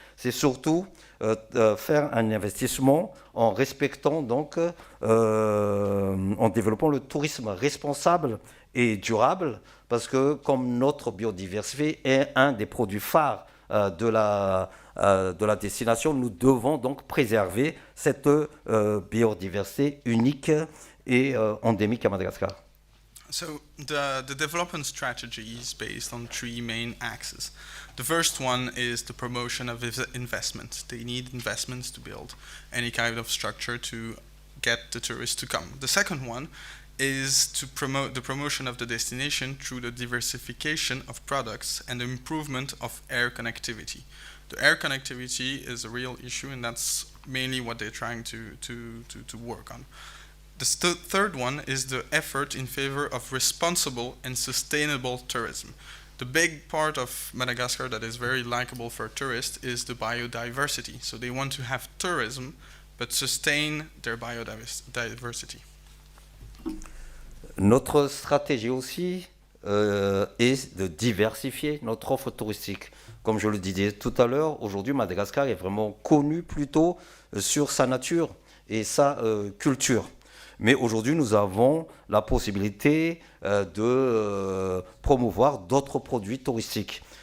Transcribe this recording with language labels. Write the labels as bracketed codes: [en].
[fr] C'est surtout faire un investissement en respectant, donc, en développant le tourisme responsable et durable, parce que comme notre biodiversité est un des produits phares de la destination, nous devons donc préserver cette biodiversité unique et endémique à Madagascar. [en] So the development strategy is based on 3 main axes. The first one is the promotion of investment. They need investments to build any kind of structure to get the tourists to come. The second one is to promote the promotion of the destination through the diversification of products and the improvement of air connectivity. The air connectivity is a real issue, and that's mainly what they're trying to work on. The third one is the effort in favor of responsible and sustainable tourism. The big part of Madagascar that is very likable for tourists is the biodiversity. So they want to have tourism, but sustain their biodiversity. [fr] Notre stratégie aussi est de diversifier notre offre touristique. Comme je le disais tout à l'heure, aujourd'hui Madagascar est vraiment connu plutôt sur sa nature et sa culture. Mais aujourd'hui, nous avons la possibilité de promouvoir d'autres produits touristiques.